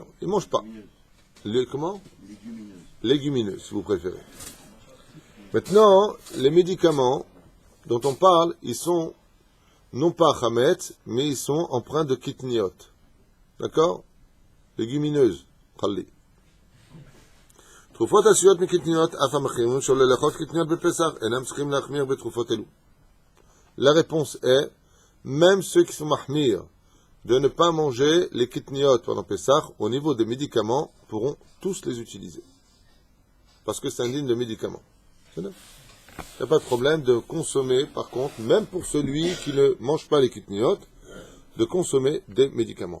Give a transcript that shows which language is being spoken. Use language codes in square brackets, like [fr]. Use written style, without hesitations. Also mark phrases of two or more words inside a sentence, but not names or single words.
[fr] Ils ne mangent pas. Comment? Légumineuses, si vous préférez. Maintenant, les médicaments dont on parle, ils sont non pas chametz, mais ils sont empreints de kitniot. D'accord? Légumineuses. Khalli. [he] תרופות עשויות מקטניות, אף המחמירים שלא לאכול קטניות בפסח, אינם צריכים להחמיר בתרופות אלו. [fr] La réponse est, même ceux qui sont mahmir, de ne pas manger les kitniot pendant Pessah, au niveau des médicaments, pourront tous les utiliser. Parce que c'est indigne de médicaments. Il n'y a pas de problème de consommer, par contre, même pour celui qui ne mange pas les kitniot, de consommer des médicaments.